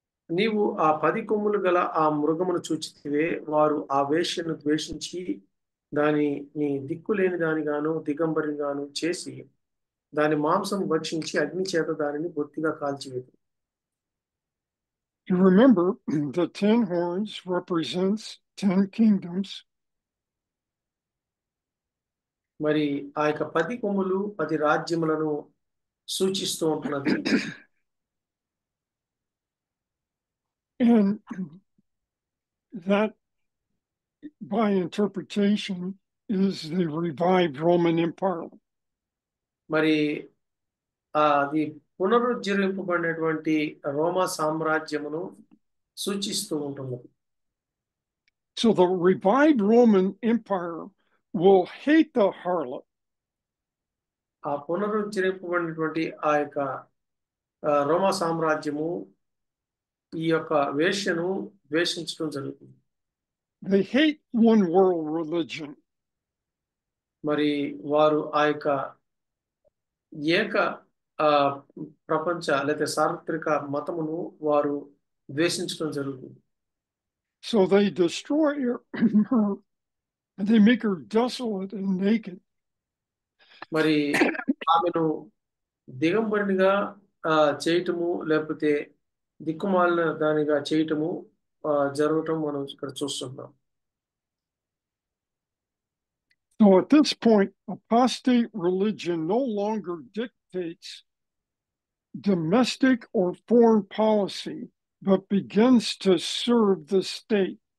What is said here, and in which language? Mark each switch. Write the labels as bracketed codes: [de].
[te] నీవు ఆ 10 కొమ్ములు గల ఆ మృగమును చూచితివే, వారు ఆ వేశ్యను ద్వేషించి నీ దిక్కులేని దానిగాను దిగంబరిగాను చేసి దాని మాంసం భక్షించి అగ్ని చేత దానిని బొత్తిగా కాల్చివేది. [en] You remember the 10 horns represents 10 kingdoms. [te] మరి ఆ యొక్క 10 కొమ్ములు 10 రాజ్యములను సూచిస్తూ ఉంటున్నది. [en] And that, by interpretation, is the revived Roman Empire. [te] మరి అది పునరుజ్జీవింపబడినటువంటి రోమా సామ్రాజ్యమును సూచిస్తూ ఉంటుంది. [en] So the revived Roman Empire will hate the harlot. [te] ఆ పునరుజ్జీవింపబడినటువంటి ఆ యొక్క రోమా సామ్రాజ్యము ఈ యొక్క వేశ్యను ద్వేషించడం జరుగుతుంది. [en] They hate one world religion. [te] మరి వారు ఆ యొక్క ఏక ప్రపంచ లేదా సార్వత్రిక మతమును వారు ద్వేషించడం జరుగుతుంది. [en] So they destroy her, they make her desolate and naked. [te] మరి ఆమెను దిగంబరినిగా చేయటము లేకపోతే దిక్కుమాలిన దానిగా చేయటము జరగటం మనం ఇక్కడ చూస్తున్నాం. [en] So at this point, apostate religion no longer dictates domestic or foreign policy, but begins to serve the state.